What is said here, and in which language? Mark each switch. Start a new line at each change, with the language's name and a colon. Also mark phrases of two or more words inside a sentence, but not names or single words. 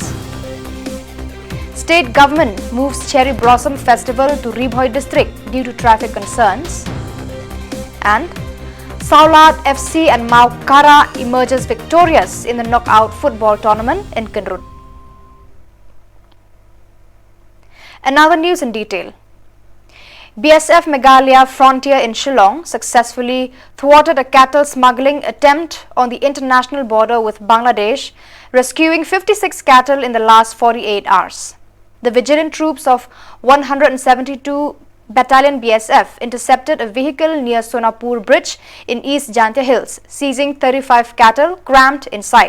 English: State government moves Cherry Blossom Festival to Ribhoi district due to traffic concerns. And Saulat FC and Maukara emerges victorious in the knockout football tournament in Kinrut. Another news in detail. BSF Meghalaya frontier in Shillong successfully thwarted a cattle smuggling attempt on the international border with Bangladesh, rescuing 56 cattle in the last 48 hours. The vigilant troops of 172 Battalion BSF intercepted a vehicle near Sonapur Bridge in East Jantia Hills, seizing 35 cattle crammed inside.